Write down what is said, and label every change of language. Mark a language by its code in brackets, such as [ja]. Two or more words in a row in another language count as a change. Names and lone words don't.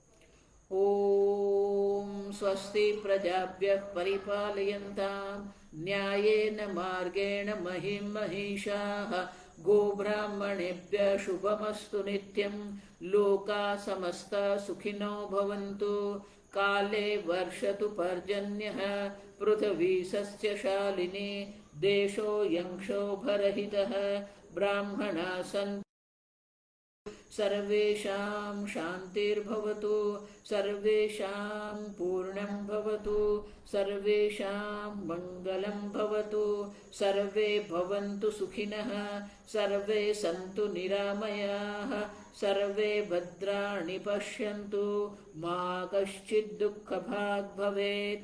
[sa] ઓમ સ્વસ્તિ પ્રજાભ્યઃ પરિપાલયન્તામ ન્યાયેન માર્ગેણ મહિં મહિષાઃ ગોબ્રાહ્મણેભ્યઃ શુભમસ્તુ નિત્યં લોકા સમસ્તા સુખિનો ભવન્તુ કાલે વર્ષતુ પર્જન્યઃ પૃથ્વી સસ્યશાલિની દેશો યંક્ષોભરહિતઃ બ્રાહ્મણા સંતુ सर्वेषां शान्तिर्भवतु, सर्वेषां पूर्णं भवतु, सर्वेषां मङ्गलं भवतु, सर्वे भवन्तु सुखिनः, सर्वे सन्तु निरामयाः, सर्वे भद्राणि पश्यन्तु, मा कश्चित् दुःखभाग् भवेत्।